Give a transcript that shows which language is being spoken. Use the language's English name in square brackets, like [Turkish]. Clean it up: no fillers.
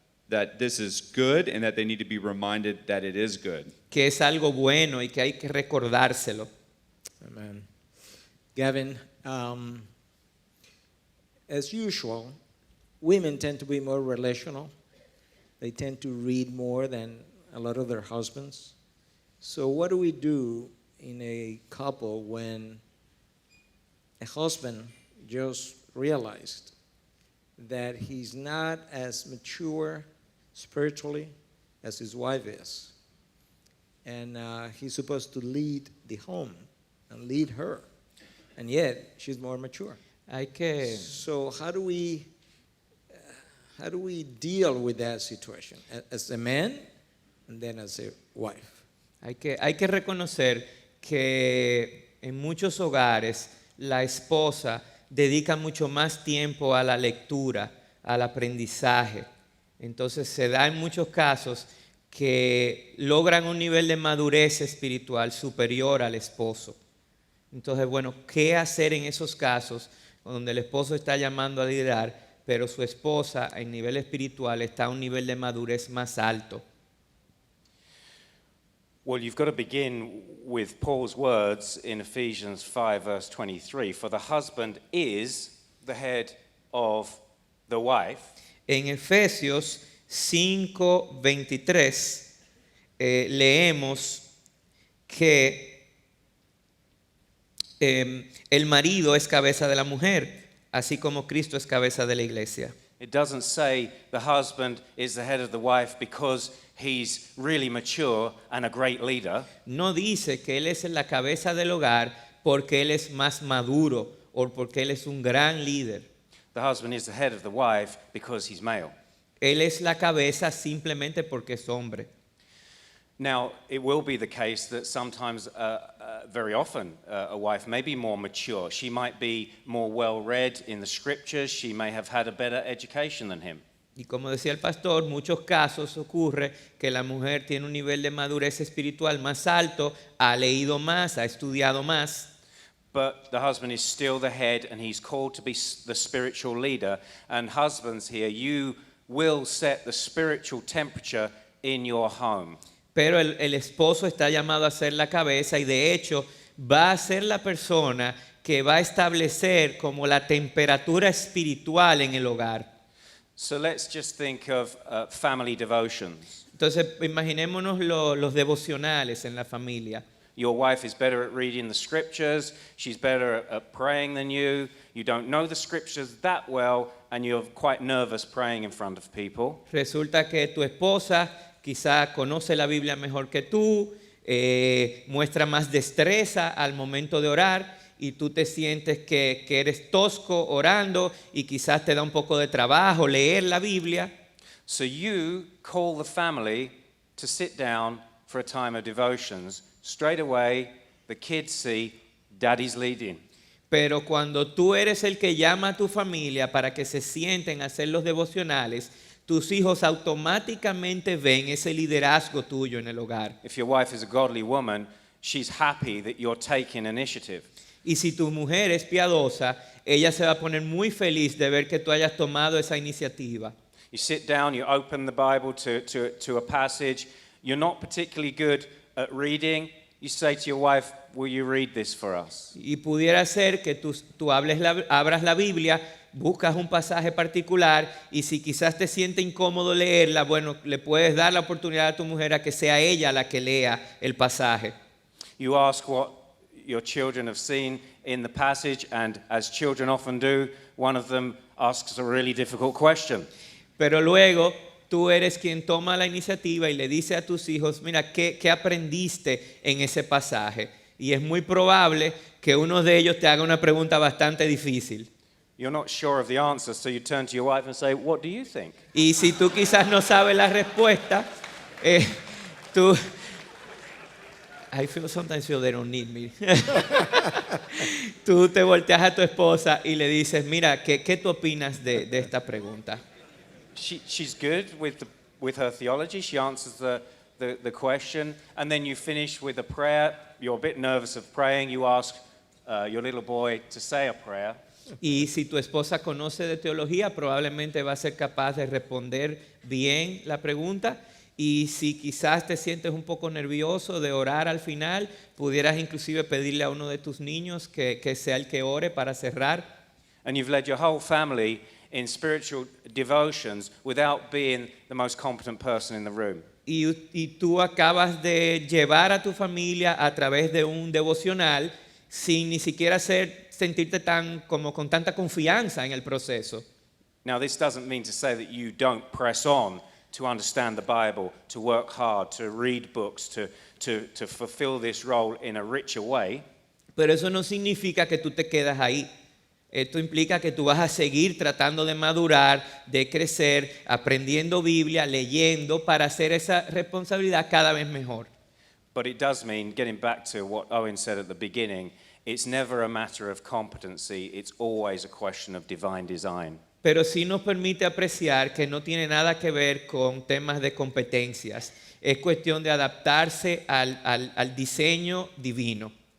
[English] That this is good and that they need to be reminded that it is good. [Spanish] Que es algo bueno y que hay que recordárselo. Amen. [English] Gavin, as usual, women tend to be more relational. They tend to read more than a lot of their husbands. So what do we do in a couple when a husband just realized that he's not as mature spiritually as his wife is? And he's supposed to lead the home and lead her. And yet, she's more mature. [Spanish] Hay que [English] So how do we deal with that situation as a man and then as a wife? [Spanish] Hay que reconocer que en muchos hogares la esposa dedica mucho más tiempo a la lectura, al aprendizaje. Entonces se da en muchos casos que logran un nivel de madurez espiritual superior al esposo. Entonces, bueno, ¿qué hacer en esos casos donde el esposo está llamando a liderar, pero su esposa en nivel espiritual está a un nivel de madurez más alto? [English] Well, you've got to begin with Paul's words in Ephesians 5, verse 23. For the husband is the head of the wife. [Spanish] En Efesios 5:23 leemos que el marido es cabeza de la mujer, así como Cristo es cabeza de la iglesia. [English] It doesn't say the husband is the head of the wife because he's really mature and a great leader. [Spanish] No dice que él es la cabeza del hogar porque él es más maduro o porque él es un gran líder. [English] The husband is the head of the wife because he's male. [Spanish] Él es la cabeza simplemente porque es hombre. [English] Now, it will be the case that sometimes, very often, a wife may be more mature. She might be more well-read in the scriptures. She may have had a better education than him. [Spanish] Y como decía el pastor, muchos casos ocurre que la mujer tiene un nivel de madurez espiritual más alto, ha leído más, ha estudiado más. [English] But the husband is still the head and he's called to be the spiritual leader. And husbands here, you will set the spiritual temperature in your home. [Spanish] Pero el esposo está llamado a ser la cabeza y de hecho va a ser la persona que va a establecer como la temperatura espiritual en el hogar. [English] So let's just think of family devotions. [Spanish] Entonces imaginémonos los devocionales en la familia. [English] Your wife is better at reading the scriptures. She's better at praying than you. You don't know the scriptures that well, and you're quite nervous praying in front of people. [Spanish] Resulta que tu esposa quizá conoce la Biblia mejor que tú, muestra más destreza al momento de orar y tú te sientes que eres tosco orando y quizás te da un poco de trabajo leer la Biblia. [English] So you call the family to sit down for a time of devotions. Straight away, the kids see daddy's leading. [Spanish] Pero cuando tú eres el que llama a tu familia para que se sienten a hacer los devocionales, tus hijos automáticamente ven ese liderazgo tuyo en el hogar. [English] If your wife is a godly woman, she's happy that you're taking initiative. [Spanish] Y si tu mujer es piadosa, ella se va a poner muy feliz de ver que tú hayas tomado esa iniciativa. [English] You sit down, you open the Bible to a passage. You're not particularly good at reading. You say to your wife, will you read this for us? [Spanish] Y pudiera ser que tú abras la Biblia, buscas un pasaje particular y si quizás te siente incómodo leerla, bueno, le puedes dar la oportunidad a tu mujer a que sea ella la que lea el pasaje. [English] You ask what your children have seen in the passage, and as children often do, one of them asks a really difficult question. [Spanish] Pero luego tú eres quien toma la iniciativa y le dice a tus hijos, mira, ¿qué aprendiste en ese pasaje? Y es muy probable que uno de ellos te haga una pregunta bastante difícil. [English] You're not sure of the answer, so you turn to your wife and say, what do you think? [Spanish] Y si tú quizás no sabes la respuesta, tú... [English] I feel sometimes they don't need me. [Spanish] Tú te volteas a tu esposa y le dices, mira, ¿qué tú opinas de esta pregunta? [English] She's good with her theology. She answers the question, and then you finish with a prayer. You're a bit nervous of praying. You ask your little boy to say a prayer. [Spanish] Y si tu esposa conoce de teología, probablemente va a ser capaz de responder bien la pregunta. Y si quizás te sientes un poco nervioso de orar al final, pudieras inclusive pedirle a uno de tus niños que sea el que ore para cerrar. [English] And you've led your whole family in spiritual devotions without being the most competent person in the room. [Spanish] Y tú acabas de llevar a tu familia a través de un devocional sin ni siquiera sentirte con tanta confianza en el proceso. [English] Now, this doesn't mean to say that you don't press on to understand the Bible, to work hard, to read books, to fulfill this role in a richer way. [Spanish] Pero eso no significa que tú te quedas ahí. Esto implica que tú vas a seguir tratando de madurar, de crecer, aprendiendo Biblia, leyendo para hacer esa responsabilidad cada vez mejor. [English] But it does mean, getting back to what Owen said at the beginning, it's never a matter of competency, it's always a question of divine design. [Spanish] Pero sí nos permite apreciar que no tiene nada que ver con temas de competencias. Es cuestión de adaptarse al diseño divino.